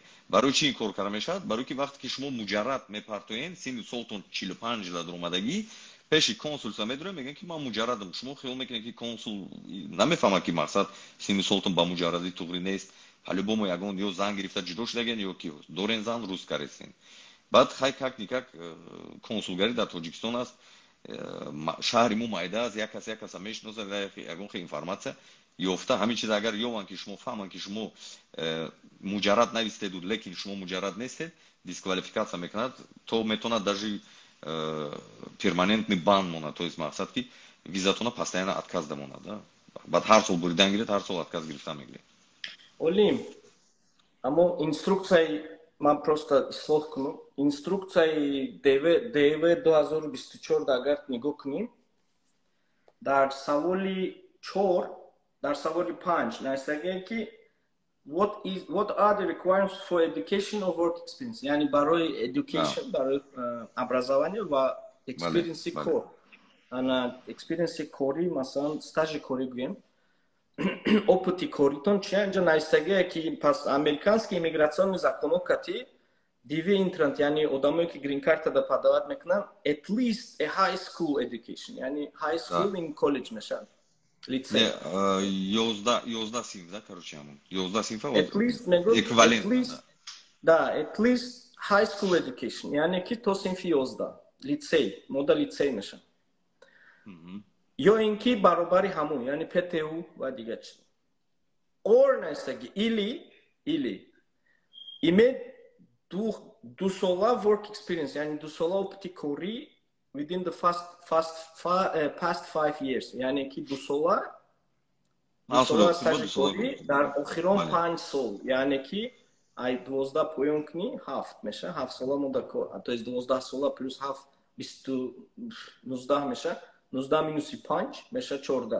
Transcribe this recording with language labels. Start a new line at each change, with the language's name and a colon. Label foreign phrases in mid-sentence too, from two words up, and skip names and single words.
Tajik: Барои чӣ ин кор карда мешавад? Барои ки вақте ки шумо муҷаррад мепартоед, синни солтон 45 жил даромадагӣ, пеши консулса медурем, мегӯянд ки ман муҷаррадам. Шумо хиёл мекунед ки консул намефаҳмад ки мақсад синни солтон ба муҷаррадӣ туғри нест. по-любому ягон ё зан гирифта ҷудо шудаген ё ки дорен зан русска ресен. Баъд хай как никак консулгарӣ дар Тоҷикистон аст. шаҳри мо майда аст, як каса мешиносад, ягон хел информатсия ёфта ҳамин чиз агар ёванд ки шумо фаҳманд ки шумо муҷаррад навистеду, лекин шумо муҷаррад нестед, дисквалификатсия мекунад, то метавонад даже
Russian: перманентный бан
Tajik: монад. То есть мақсад ки визатона
Russian: постоянно отказ
Tajik: дамонад. Баъд ҳар сол буридан гиред, ҳар сол отказ гирифта мегиред. Олим, аммо инструксияи ман просто ислоҳ кунам. Инструксияи ДВ 2024 агар нигоҳ кунем, дар саволи 4, дар саволи 5 навистагиам ки
English: what are the requirements for education or work experience?
Tajik: яъни барои education, барои образование ва experience кор. Ана experience кори, масалан стажи кори гӯем. Опыти коритон чия? Инҷа навистагия ки пас американски иммигратсионни законҳо кати
English: DV entrant,
Tajik: яъни одамое ки
English: green card
Tajik: да подават мекунанд,
English: at least a high school education, яъни high school in college мешавад.
Tajik: Лицей. 11 синф, да, короче, ҳамон 11 синфа эквивалент. Да,
English: at least high school education,
Tajik: яъне ки то синфи 11 лицей, мода лицей мешавад. ё ин ки баробари ҳамон, яъни ПТУ ва дигар чиз. Or навистаги или имед ду сола
English: work experience,
Tajik: яъни ду сола опыти кори
English: within the past 5 years,
Tajik: яъне ки ду сола стажи кори дар охирон 5 сол, яъне ки ай 12 поён кунӣ 7 меша, 7 сола мудда кор, то есть 12 сола плюс 7 19 меша, 19 минуси 5 меша 14.